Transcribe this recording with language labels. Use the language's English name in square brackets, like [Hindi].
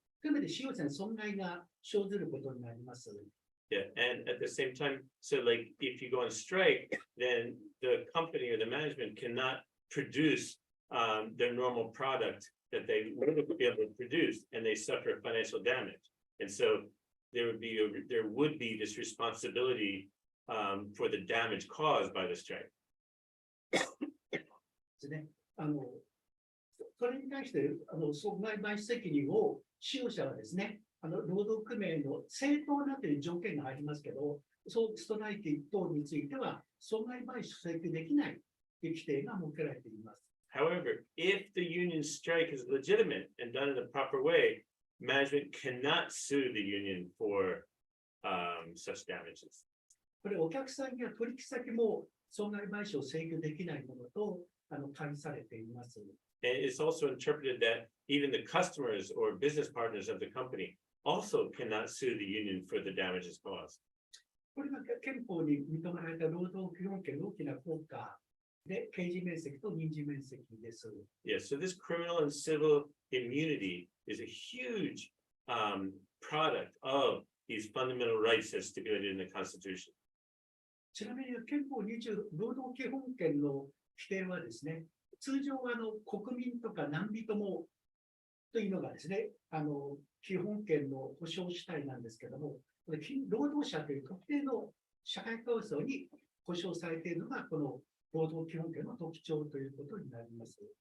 [Japanese] というので、使用者に損害が生ずることになります。 [English] Yeah, and at the same time, so like if you go on strike, then the company or the management cannot produce their normal product that they would be able to produce, and they suffer financial damage. And so there would be this responsibility for the damage caused by the strike. [Japanese] ですね。それに対して損害賠償責任を使用者はですね、労働組合の正当なという条件がありますけど、そうストライキ等については損害賠償請求できないという規定が設けられています。 [English] However, if the union strike is legitimate and done in the proper way, management cannot sue the union for such damages. [Japanese] これ、お客さんや取引先も損害賠償を請求できないものと解されています。 [English] And it's also interpreted that even the customers or business partners of the company also cannot sue the union for the damages caused. [Japanese] これが憲法に認められた労働基本権の大きな効果で、刑事面積と民事面積です。 [English] Yes, so this criminal and civil immunity is a huge product of these fundamental rights as stipulated in the Constitution. [Japanese] ちなみに憲法20労働基本権の規定はですね、通常は国民とか何人もというのがですね、基本権の保障主体なんですけども、労働者という特定の社会構造に保障されているのがこの労働基本権の特徴ということになります。